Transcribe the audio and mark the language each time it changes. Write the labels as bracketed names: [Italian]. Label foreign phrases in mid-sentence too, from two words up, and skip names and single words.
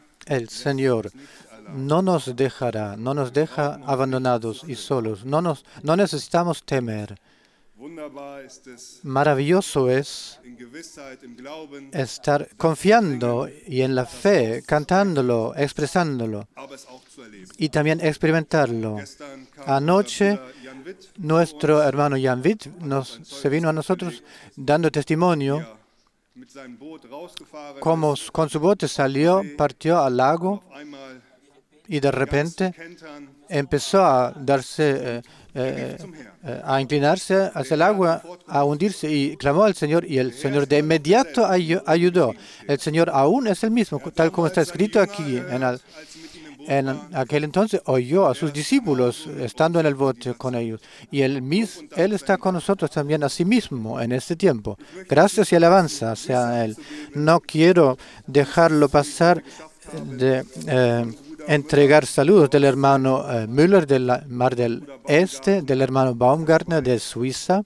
[Spanish] El Señor no nos dejará, no nos deja abandonados y solos. No necesitamos temer. [German] Wunderbar ist es, [Spanish] Maravilloso es [German] in Gewissheit, im Glauben, [Spanish] estar confiando y en la fe, cantándolo, expresándolo [German] aber es auch zu erleben. [Spanish] y también experimentarlo. [German] Gestern kam [Spanish] Anoche, [German] unser Bruder Jan Witt, [Spanish] nuestro hermano Jan Witt se vino a nosotros dando testimonio [German] ja, mit seinem Boot rausgefahren [Spanish] cómo [German] ist, [Spanish] con su bote salió, partió al lago [German] auf einmal [Spanish] y de repente [German] kentern, [Spanish] empezó a darse, [German] zum Herrn. [Spanish] a inclinarse hacia el agua, a hundirse y clamó al Señor y el Señor de inmediato ayudó. El Señor aún es el mismo, tal como está escrito aquí. [German] Als sie mit ihm im Boot [Spanish] En aquel entonces oyó a sus discípulos estando en el bote con ellos. Y él está con nosotros también a sí mismo en este tiempo. Gracias y alabanza sea a Él. No quiero dejarlo pasar de entregar saludos del hermano Müller del Mar del Este, del hermano Baumgartner de Suiza,